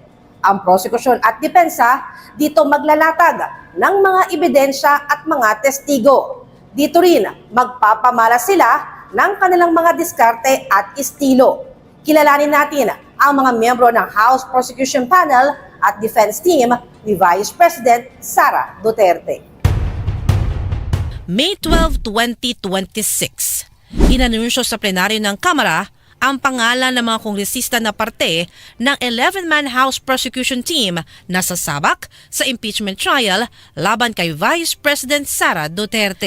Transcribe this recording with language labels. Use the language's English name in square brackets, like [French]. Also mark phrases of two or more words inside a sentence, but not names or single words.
[Filipino] Ang prosekusyon at depensa dito maglalatag ng mga ebidensya at mga testigo. Dito rin magpapamala sila ng kanilang mga diskarte at estilo. Kilalanin natin ang mga miyembro ng House Prosecution Panel at Defense Team ni Vice President Sara Duterte. May 12, 2026, inanunsyo sa plenaryo ng Kamara ang pangalan ng mga kongresista na parte ng 11-man House Prosecution Team na sasabak sa [English] impeachment trial [Filipino] laban kay Vice President Sara Duterte.